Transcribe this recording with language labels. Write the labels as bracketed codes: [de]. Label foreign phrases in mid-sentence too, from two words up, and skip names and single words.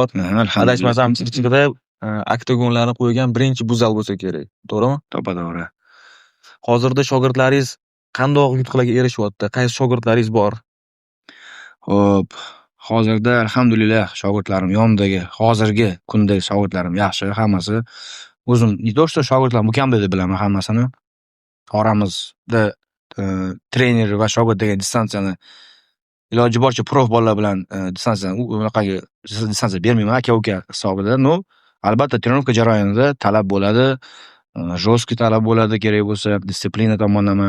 [uz] Adashmasam Chirchiqda oktagonlarni qo'ygan birinchi bu zal bo'lsa kerak. To'g'rimi? To'g'ri. Hozirda shogirdlaringiz qanday yutuqlarga erishyapti? Qaysi shogirdlaringiz bor? Xo'p, hozirda alhamdulillah shogirdlarim yonimdagi hozirgi kundagi shogirdlarim yaxshi, hammasi. O'zim [ru] не то что [uz] shogirdlar mukammal deb bilaman hammasini. Oramizda trener va shogird degan distansiyani iloji boricha prof bolalar bilan distansiyani unaqaga distansiya bermayman, aka-uka hisobida. No, albatta trenovka jarayonida talab bo'ladi, jostki talab bo'ladi, kerak bo'lsa disiplina tomonlama.